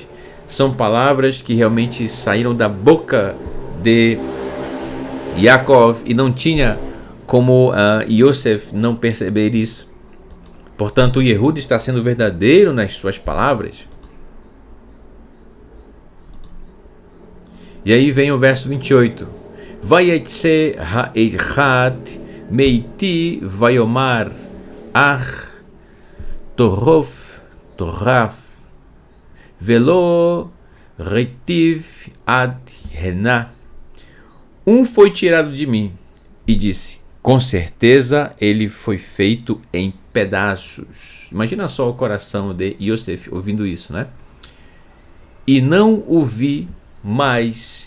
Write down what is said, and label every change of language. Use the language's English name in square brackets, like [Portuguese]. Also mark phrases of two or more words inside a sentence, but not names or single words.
[Portuguese] São palavras que realmente saíram da boca de Yaakov e não tinha como Yosef não perceber isso. Portanto, Yehuda está sendo verdadeiro nas suas palavras. E aí vem o verso 28. [Hebrew] ויצא האחד מאתי ויאמר טרף ולא ראיתיו עד הנה. [Portuguese] Um foi tirado de mim e disse, com certeza ele foi feito em pedaços. Imagina só o coração de Yosef ouvindo isso, né? E não o vi mais.